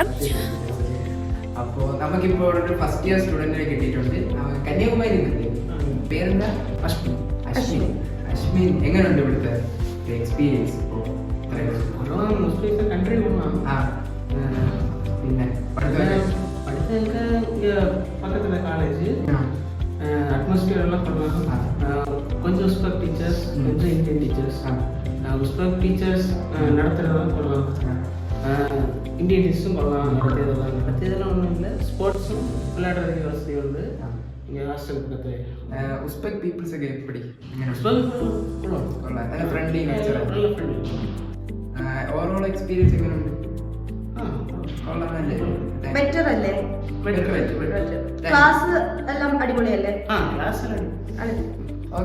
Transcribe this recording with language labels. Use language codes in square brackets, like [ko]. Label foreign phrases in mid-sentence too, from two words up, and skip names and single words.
[ml] അപ്പോൾ നമുക്കിപ്പോൾ ഒരു [en] first year student [ml] കിട്ടിയിട്ടുണ്ട്. കന്യാകുമാരി പേരെന്താ? അശ്മിൻ. എങ്ങനെയുണ്ട് ഇവിടുത്തെ എക്സ്പീരിയൻസ്? പിന്നെ [ta] பக்கத்துல [en] college atmosphere [ta] எல்லாம் பண்ணுவாங்க. கொஞ்சம் [en] Uzbek teachers, [ta] கொஞ்சம் [en] Indian teachers. Uzbek teachers [ta] நடத்துறதெல்லாம் பண்ணுவாங்க, [en] Indian teachers [ta] பண்ணலாம். நடத்தியதெல்லாம் ஒன்றும் இல்லை. ஸ்போர்ட்ஸும் விளையாடுறதுக்கு வசதி உண்டு இங்கே ஹாஸ்டல் பக்கத்தில். [en] Uzbek peoples [ta] ഒക്കെ எப்படி? உஸ்பெக் [en] friendly nature, [ta] நல்ல ஃப்ரெண்ட்லி. [en] overall experience [ml] എങ്ങനെയുണ്ട്? ബെറ്റർ അല്ലേ? ക്ലാസ് എല്ലാം അടിപൊളിയല്ലേ? ക്ലാസ് എല്ലാം ഓക്കെ,